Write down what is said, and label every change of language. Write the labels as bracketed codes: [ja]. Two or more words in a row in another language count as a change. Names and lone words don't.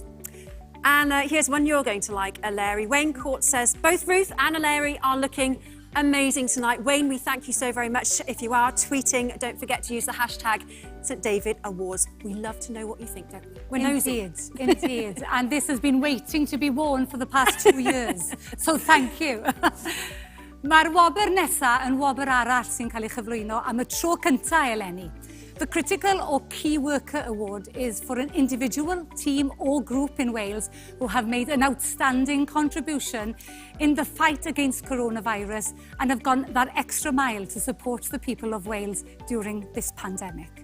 [en] And here's one you're going to like, Larry. Wayne Court says, both Ruth and Larry are looking amazing tonight. Wayne, we thank you so very much. If you are tweeting, don't forget to use the hashtag St David Awards. We love to know what you think, don't we? We're nosy. Indeed. And this has been waiting to be worn for the past 2 years. So thank you. [cy] Mae'r wobr nesaf yn wobr arall sy'n cael ei chyflwyno am y tro cyntaf eleni. [en] The Critical or Key Worker Award is for an individual, team or group in Wales who have made an outstanding contribution in the fight against coronavirus and have gone that extra mile to support the people of Wales during this pandemic.